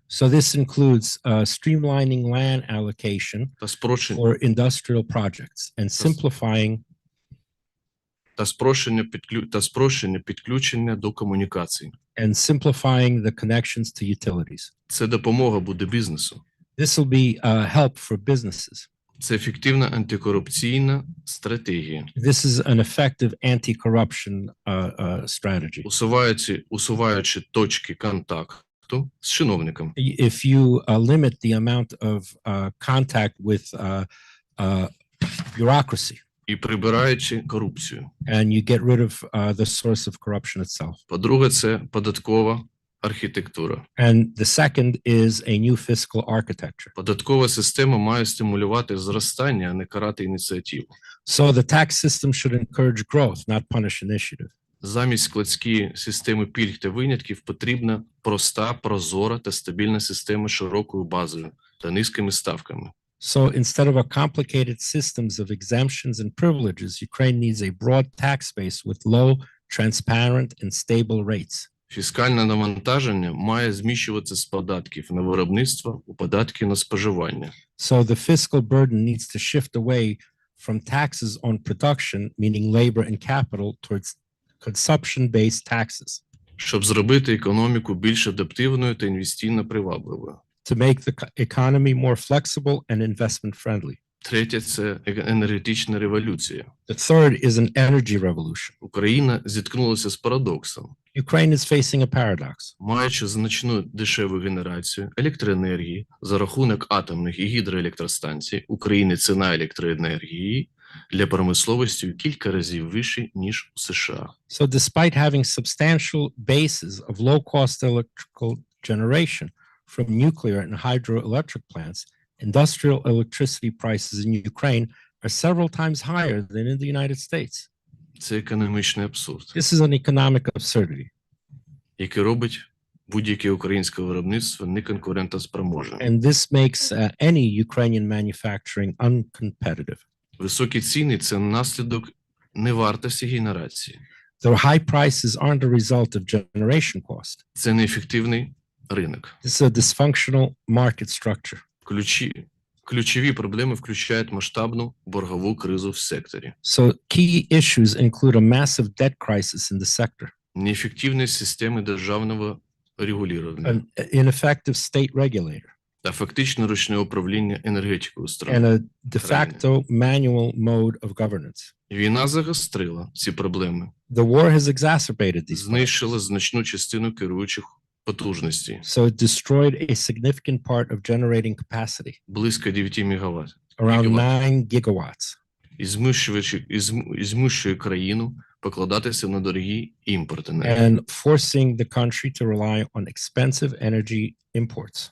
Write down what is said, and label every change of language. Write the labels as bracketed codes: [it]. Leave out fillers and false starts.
[en] So this includes streamlining land allocation for industrial projects and simplifying [uk] та спрощення підключення до комунікацій. [en] and simplifying the connections to utilities. [uk] Це допомога буде бізнесу. [en] This will be help for businesses. [uk] Це ефективна антикорупційна стратегія. [en] This is an effective anti-corruption strategy. [uk] Усуваючи точки контакту з чиновником. [en] If you limit the amount of contact with bureaucracy, [uk] І прибираючи корупцію. [en] and you get rid of the source of corruption itself. [uk] По-друге, це податкова архітектура. [en] And the second is a new fiscal architecture. [uk] Податкова система має стимулювати зростання, а не карати ініціативу. [en] So the tax system should encourage growth, not punish initiative. [uk] Замість складської системи пільг та винятків потрібна проста, прозора та стабільна система з широкою базою та низькими ставками. [en] So instead of a complicated systems of exemptions and privileges, Ukraine needs a broad tax base with low, transparent, and stable rates. [uk] Фіскальне навантаження має зміщуватися з податків на виробництво у податки на споживання. [en] So the fiscal burden needs to shift away from taxes on production, meaning labor and capital, towards consumption-based taxes. [uk] Щоб зробити економіку більш адаптивною та інвестиційно привабливою. [en] To make the economy more flexible and investment-friendly. [uk] Третє – це енергетична революція. [en] The third is an energy revolution. [uk] Україна зіткнулася з парадоксом. [en] Ukraine is facing a paradox. [uk] Маючи значну дешеву генерацію електроенергії за рахунок атомних і гідроелектростанцій, України ціна електроенергії для промисловості у кілька разів вищий, ніж у США. [en] So despite having substantial bases of low-cost electrical generation from nuclear and hydroelectric plants, industrial electricity prices in Ukraine are several times higher than in the United States. [uk] Це економічний абсурд, [en] This is an economic absurdity. [uk] який робить будь-яке українське виробництво неконкурентоспроможним. [en] And this makes any Ukrainian manufacturing uncompetitive. [uk] Високі ціни – це наслідок невартості генерації. [en] The high prices aren't a result of generation cost. [uk] Це неефективний ринок. [en] This is a dysfunctional market structure. [uk] Ключові проблеми включають масштабну боргову кризу в секторі, [en] So key issues include a massive debt crisis in the sector, [uk] неефективність системи державного регулювання [en] an ineffective state regulator, [uk] та фактично ручне управління енергетикою [en] and [ru] страни. [en] a de facto manual mode of governance. [uk] Війна загострила ці проблеми, [en] The war has exacerbated these problems. [uk] знищила значну частину керуючих потужностей, [en] So it destroyed a significant part of generating capacity, [uk] близько 9 МВт, [en] around Gigawatt. 9 gigawatts, [uk] і змушує країну покладатися на дорогі імпорт енергії. [en] and forcing the country to rely on expensive energy imports.